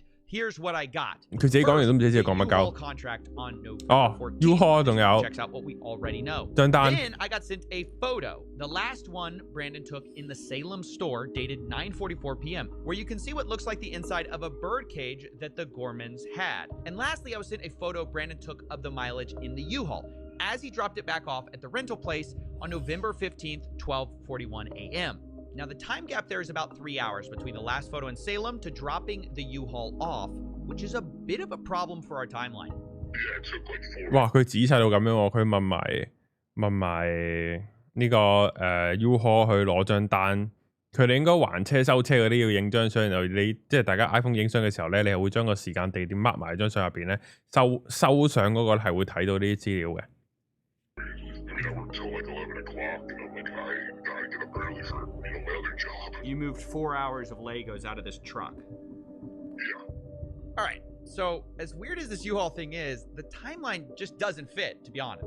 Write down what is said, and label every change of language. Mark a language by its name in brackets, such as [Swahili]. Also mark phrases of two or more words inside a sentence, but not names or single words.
[English] Here's what I got. [Cantonese] 佢自己講完都唔知自己講乜鳩。U-Haul 仲有 [English] checks out what we already know. [Cantonese] 張單。 [English] Then I got sent a photo, the last one Brandon took in the Salem store, dated 9:44 p.m., where you can see what looks like the inside of a bird cage that the Gormans had. And lastly, I was sent a photo Brandon took of the mileage in the U-Haul as he dropped it back off at the rental place on November 15th, 12:41 a.m. Now, the time gap there is about 3 hours between the last photo in Salem to dropping the U-Haul off, which is a bit of a problem for our timeline. [Cantonese] 哇！佢仔細到咁樣喎，佢問埋呢個U-Haul 去攞張單，佢哋應該還車收車嗰啲要影張相，然後你即係大家 iPhone 影相嘅時候咧，你係會將個時間地點 mark 埋張相入邊咧，收相嗰個係會睇到呢啲資料嘅。 [English] You moved 4 hours of Legos out of this truck. Yeah. All right. So as weird as this U-Haul thing is, the timeline just doesn't fit, to be honest.